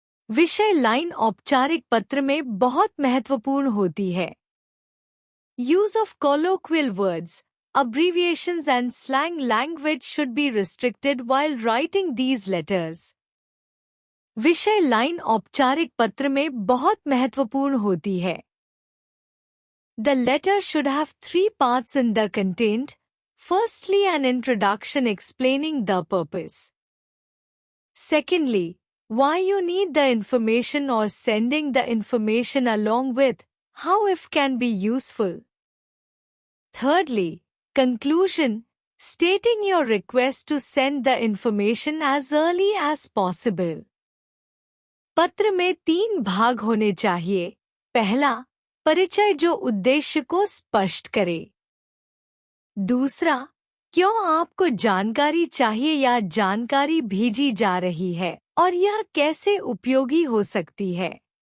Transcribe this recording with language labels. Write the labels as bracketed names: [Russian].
[Hindi] विषय लाइन औपचारिक पत्र में बहुत महत्वपूर्ण होती है। [English] Use of colloquial words, abbreviations and slang language should be restricted while writing these letters. [Hindi] विषय लाइन औपचारिक पत्र में बहुत महत्वपूर्ण होती है। [English] The letter should have 3 parts in the content. Firstly, an introduction explaining the purpose. Secondly, why you need the information or sending the information along with, how if can be useful. Thirdly, conclusion, stating your request to send the information as early as possible. [Hindi] पत्र में 3 भाग होने चाहिए। पहला, परिचय जो उद्देश्य को स्पष्ट करे। दूसरा, क्यों आपको जानकारी चाहिए या जानकारी भेजी जा रही है और यह कैसे उपयोगी हो सकती है।